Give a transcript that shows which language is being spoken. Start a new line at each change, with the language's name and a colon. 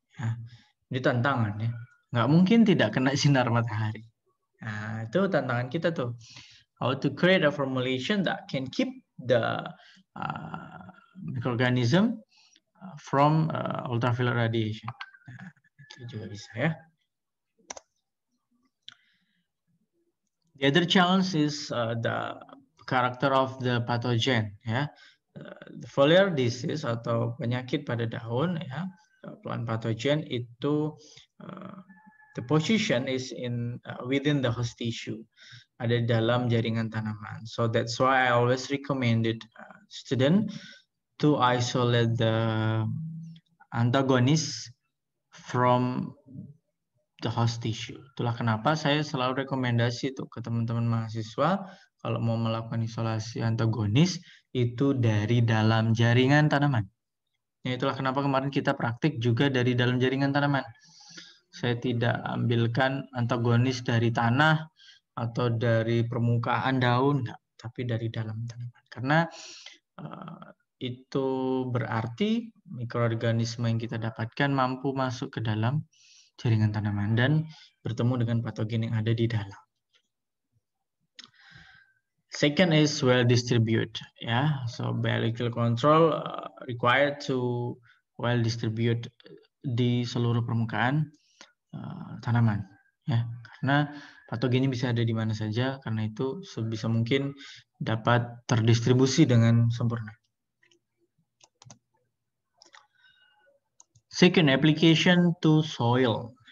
Indonesian: Ya, ini tantangan, ya. Nggak mungkin tidak kena sinar matahari. Nah, itu tantangan kita tuh.
English: How to create a formulation that can keep the microorganism from ultraviolet radiation.
Indonesian: Nah, itu juga bisa, ya.
English: The other challenge is the character of the pathogen, ya. The foliar disease
Indonesian: atau penyakit pada daun, ya,
English: plant pathogen
Indonesian: itu
English: the position is in within the host tissue,
Indonesian: ada di dalam jaringan tanaman.
English: So that's why I always recommended student to isolate the antagonist from the host tissue.
Indonesian: Itulah kenapa saya selalu rekomendasi tuh ke teman-teman mahasiswa kalau mau melakukan isolasi antagonis itu dari dalam jaringan tanaman. Ya, itulah kenapa kemarin kita praktik juga dari dalam jaringan tanaman. Saya tidak ambilkan antagonis dari tanah atau dari permukaan daun, enggak, tapi dari dalam tanaman. Karena itu berarti mikroorganisme yang kita dapatkan mampu masuk ke dalam jaringan tanaman dan bertemu dengan patogen yang ada di dalam.
English: Second is well distribute, ya. So biological control required to well distribute
Indonesian: di seluruh permukaan tanaman, ya. Karena patogennya bisa ada di mana saja, karena itu sebisa mungkin dapat terdistribusi dengan sempurna.
English: Second, application to soil.